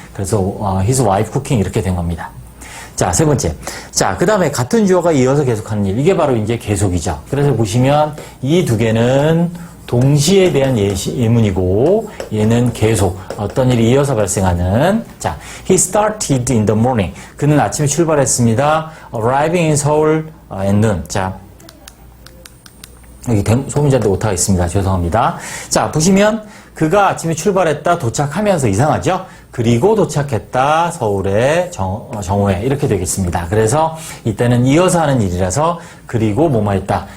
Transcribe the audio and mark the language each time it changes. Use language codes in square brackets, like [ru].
[ko] 그래서 [en] his wife cooking [ko] 이렇게 된 겁니다. 자, 세 번째. 자, 그 다음에 같은 주어가 이어서 계속하는 일. 이게 바로 이제 계속이죠. 그래서 보시면 이 두 개는 동시에 대한 예문이고 얘는 계속 어떤 일이 이어서 발생하는. 자, [en] he started in the morning. [ko] 그는 아침에 출발했습니다. [en] arriving in Seoul at noon. [ko] 자, 여기 소문자인데 오타가 있습니다. 죄송합니다. 자, 보시면 그가 아침에 출발했다 도착하면서 이상하죠? 그리고 도착했다. 서울의 정오에 이렇게 되겠습니다. 그래서 이때는 이어서 하는 일이라서 그리고 뭐뭐 했다.